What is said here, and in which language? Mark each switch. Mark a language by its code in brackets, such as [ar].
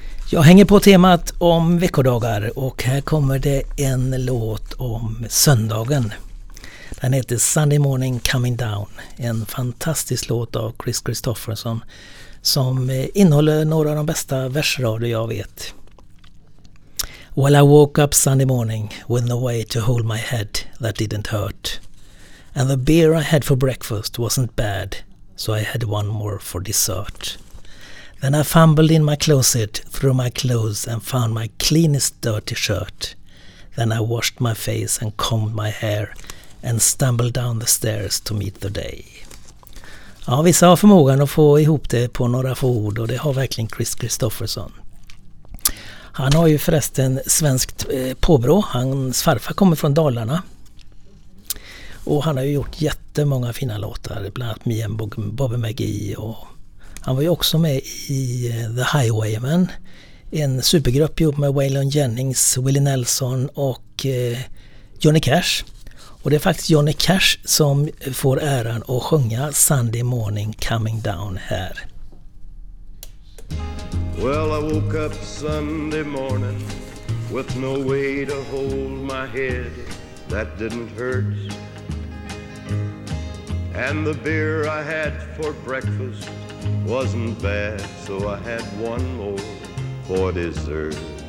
[sv] Jag hänger på temat om veckodagar och här kommer det en låt om söndagen. Den heter Sunday Morning Coming Down. En fantastisk låt av Kris Kristofferson som innehåller några av de bästa versrader jag vet. [en] While I woke up Sunday morning with no way to hold my head that didn't hurt. And the beer I had for breakfast wasn't bad, so I had one more for dessert. Then I fumbled in my closet, threw my clothes and found my cleanest dirty shirt. Then I washed my face and combed my hair and stumbled down the stairs to meet the day. [sv] Ja, vissa har förmågan att få ihop det på några få ord och det har verkligen Kris Kristofferson. Han har ju förresten svenskt påbrå, hans farfar kommer från Dalarna. Och han har ju gjort jättemånga fina låtar, bland annat Me and Bobby McGee och... Han var ju också med i The Highwaymen, en supergrupp ihop med Waylon Jennings, Willie Nelson och Johnny Cash. Och det är faktiskt Johnny Cash som får äran att sjunga Sunday Morning Coming Down här. [en] Well, I woke up Sunday morning with no way to hold my head that didn't hurt. And the beer I had for breakfast wasn't bad, so I had one more for dessert.